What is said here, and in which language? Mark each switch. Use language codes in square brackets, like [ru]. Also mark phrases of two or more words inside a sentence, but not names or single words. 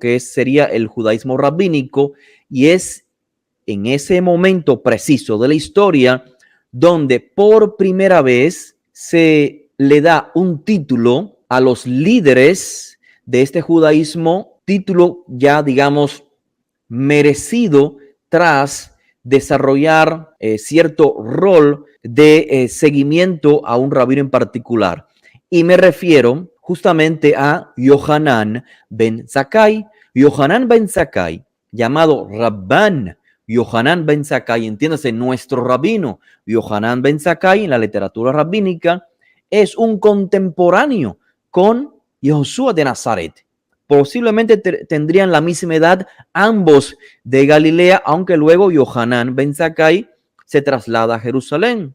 [es] que sería el judaísmo rabínico y es en ese momento preciso de la historia donde por primera vez se le da un título a los líderes de este judaísmo, título ya digamos merecido tras desarrollar cierto rol de seguimiento a un rabino en particular. Y me refiero justamente a Yohanan ben Zakkai. Yohanan ben Zakkai, llamado Rabban Yohanan ben Zakkai, entiéndase, nuestro rabino Yohanan ben Zakkai en la literatura rabínica, es un contemporáneo con Yahushua de Nazaret. Posiblemente tendrían la misma edad ambos de Galilea, aunque luego Yohanan ben Zakkai se traslada a Jerusalén.